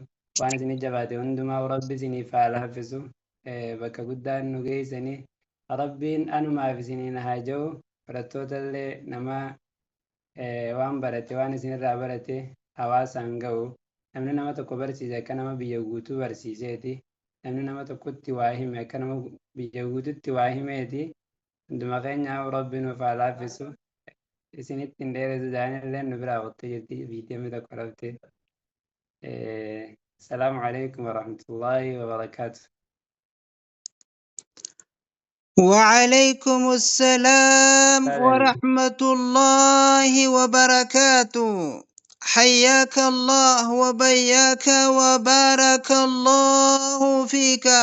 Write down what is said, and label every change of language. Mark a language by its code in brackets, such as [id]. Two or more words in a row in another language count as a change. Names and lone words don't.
[om] waan isin jabaate hundumaa rabbi isiniif haa laaffisu bakka guddaan nu geessanii rabbiin anumaaf isiniin haa jiru barattootallee nama waan barate waan isinirraa barate hawaasaan ga'u namni nama tokko barsiise akka nama biyya guutuu barsiiseeti namni nama tokkotti waa hime akka nama biyya guututti waa himeeti hunduma keenyaa rabbi nuuf haa laaffisu isinitti hin dheeressu jaanillee nu biraa qottee jirti biitemii tokko rabte. [ar] السلام عليكم ورحمة الله وبركاته. وعليكم السلام ورحمة الله وبركاته. حياك الله وبياك وبارك الله فيك.